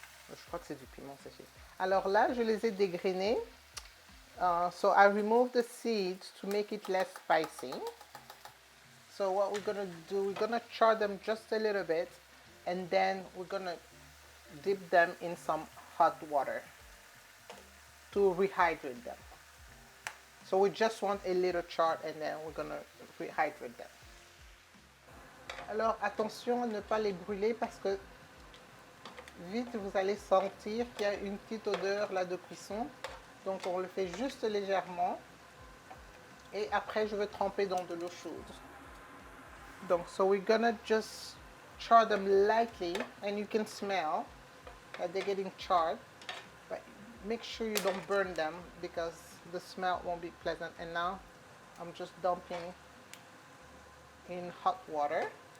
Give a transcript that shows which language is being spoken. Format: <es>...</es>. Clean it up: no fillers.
<fr>Je crois que c'est du piment séché. Alors là, je les ai dégrenés.</fr> <en>So I remove the seeds to make it less spicy. So what we're gonna do, we're gonna char them just a little bit, and then we're gonna dip them in some hot water to rehydrate them. So we just want a little char, and then we're gonna rehydrate them.</en> <fr>Alors attention à ne pas les brûler parce que vite vous allez sentir qu'il y a une petite odeur là de cuisson. Donc on le fait juste légèrement et après je vais tremper dans de l'eau chaude.</fr> <en>Donc so we're gonna just char them lightly, and you can smell that they're getting charred, but make sure you don't burn them because the smell won't be pleasant. And now I'm just dumping in hot water.</en>